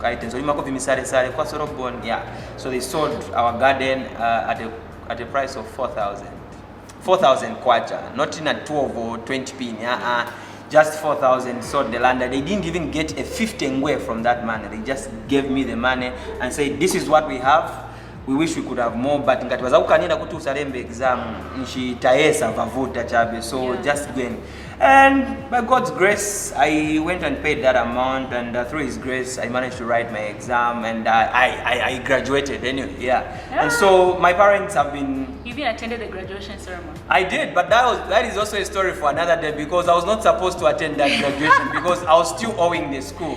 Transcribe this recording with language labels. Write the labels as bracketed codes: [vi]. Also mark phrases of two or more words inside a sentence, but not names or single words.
[en] So they sold our garden at a price of 4,000. 4,000 kwacha, not in a 12 or 20 pin. Just 4,000 sold the land. They didn't even get a 50 ngwe from that money. They just gave me the money and said, this is what we have. We wish we could have more, but [ny] ngati wazakukanenda kuti usalembe exam nchitaesa vavuta chabe. [en] So just going. And by God's grace, I went and paid that amount, and through His grace, I managed to write my exam, and I graduated anyway. And so my parents have been. You even attended the graduation ceremony. I did, but that is also a story for another day, because I was not supposed to attend that graduation because I was still owing the school.